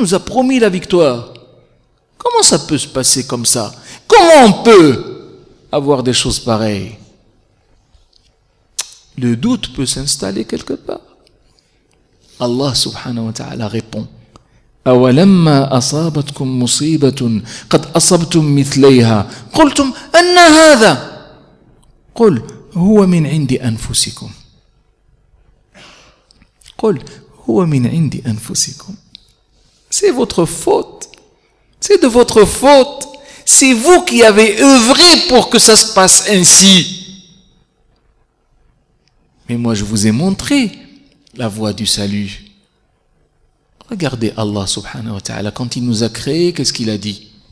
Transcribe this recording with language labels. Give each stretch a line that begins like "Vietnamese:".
French: nous a promis la victoire. Comment ça peut se passer comme ça? Comment on peut avoir des choses pareilles? Le doute peut s'installer quelque part.
Arabic: Allah subhanahu wa ta'ala
French: répond:
Arabic: أولما أصابتكم مصيبة قد أصبتم مثليها قلتم أن هذا قل هو من عند أنفسكم قل هو من عند أنفسكم.
French: C'est votre faute. C'est de votre faute. C'est vous qui avez œuvré pour que ça se passe ainsi. Mais moi je vous ai montré la voie du salut. Regardez Allah
Arabic: subhanahu wa ta'ala,
French: quand il nous a créés, qu'est-ce qu'il a dit?